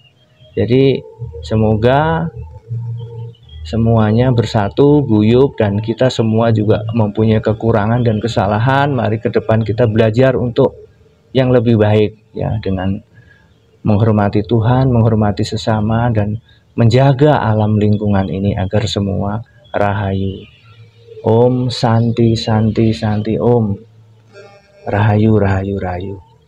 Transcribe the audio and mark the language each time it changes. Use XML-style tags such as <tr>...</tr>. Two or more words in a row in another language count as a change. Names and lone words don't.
<id>Jadi semoga semuanya bersatu, guyup, dan kita semua juga mempunyai kekurangan dan kesalahan. Mari ke depan kita belajar untuk yang lebih baik ya, dengan menghormati Tuhan, menghormati sesama, dan menjaga alam lingkungan ini agar semua rahayu.</id> <sa>Om Santi Santi Santi Om.</sa> <id>Rahayu Rahayu Rahayu.</id>